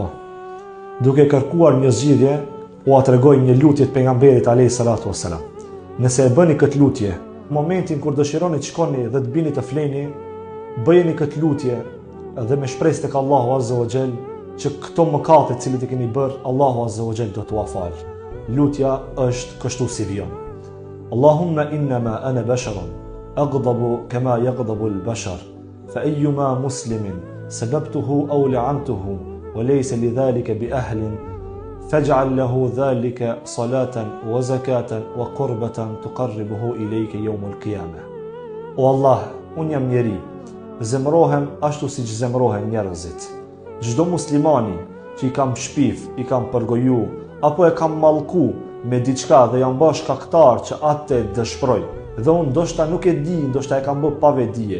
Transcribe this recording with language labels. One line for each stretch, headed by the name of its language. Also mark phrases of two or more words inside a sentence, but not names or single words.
Albanian: Duke kërkuar një zgjidhje, u tregoj një lutje të pejgamberit
Arabic: عليه الصلاة والسلام.
Albanian: Nëse e bëni këtë lutje, momentin kur dëshironi të shkoni dhe të bini të fleni, bëjeni këtë lutje dhe me shpresë tek Allahu
Arabic: عز وجل
Albanian: që këto mëkate të cilat i keni bërë, Allahu
Arabic: عز وجل
Albanian: do t'ua fal. Lutja është kështu si vjen.
Arabic: اللهم إنما أنا بشر أغضب كما يغضب البشر فأيما مسلم سببته أو لعنته وليس لذلك بأهل فاجعل له ذلك صلاة وزكاة وقربة تقربه إليك يوم القيامة.
Albanian: O Allah, unë jam njeri, zemrohem ashtu siç zemrohen njerëzit. Çdo muslimani që i kam shpif, i kam përgoju, apo e kam mallku me diçka dhe jam bash kaktar që atë dëshproj, dhe unë ndoshta nuk e di, ndoshta e kam bë pa vedije.